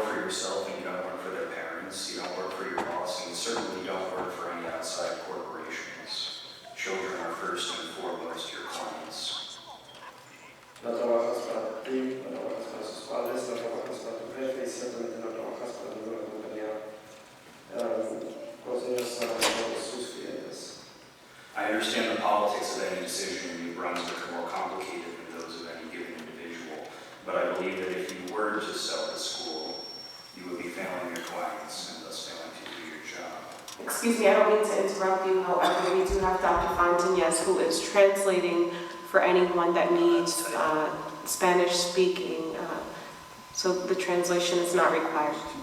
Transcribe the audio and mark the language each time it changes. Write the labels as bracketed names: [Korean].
[English] yourself and you don't work for their parents, you don't work for your boss, and you certainly don't work for any outside corporations. Children are first and foremost your clients. [Spanish] No trabajas para ti, no trabajas para sus padres, no trabajas para tu jefe y ciertamente no trabajas para ninguna compañía. Los niños son todos sus clientes. [English] I understand the politics of any decision in New Brunswick are more complicated than those of any given individual, but I believe that if you were to sell the school, you would be failing your clients and thus failing to do your job. Excuse me, I don't mean to interrupt you, however, we do have Dr. Fontanes who is translating for anyone that needs Spanish speaking, so the translation is not required.